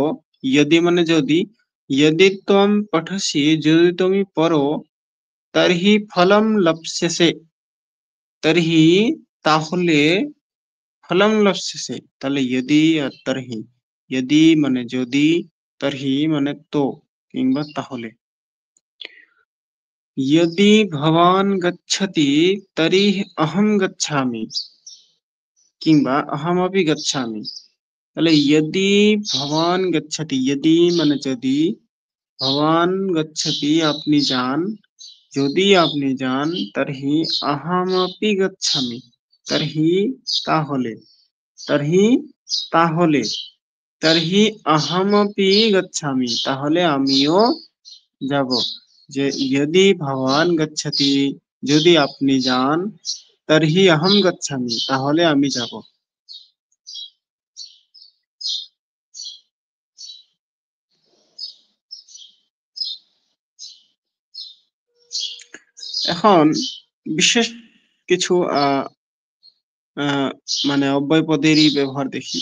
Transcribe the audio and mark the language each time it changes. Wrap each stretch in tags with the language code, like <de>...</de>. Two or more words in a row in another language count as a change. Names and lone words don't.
<bn>ইয়দি মানে যদি,</bn> <sa>यदि तम् पठसि,</sa> <bn>যদি তুমি পড়ো,</bn> <sa>तर्हि फलम् लप्स्यसे,</sa> <bn>তর্হি তাহলে,</bn> <sa>फलम् लप्स्यसे,</sa> <bn>তাহলে ইয়দি আর তর্হি। ইয়দি মানে যদি, তর্হি মানে তো কিংবা তাহলে।</bn> <sa>यदि भवान् गच्छति तर्हि अहं गच्छामि, কিংবা अहमपि गच्छामि। তাহলে यदि भवान् गच्छति, यदि</sa> <bn>মানে যদি,</bn> <sa>भवान् गच्छति</sa> <bn>আপনি যান, যদি আপনি যান,</bn> <sa>तर्हि अहमपि गच्छामि, तर्हि তাহলে, तर्हि তাহলে, तर्हि अहमपि गच्छामि</sa> <bn>তাহলে আমিও যাব।</bn> <sa>যে यदि भवान् गच्छति,</sa> <bn>যদি আপনি যান,</bn> <sa>तर्हि अहं गच्छामि</sa> <bn>তাহলে আমি যাব। এখন বিশেষ কিছু আহ, মানে অব্যয় পদেরই ব্যবহার দেখি।</bn>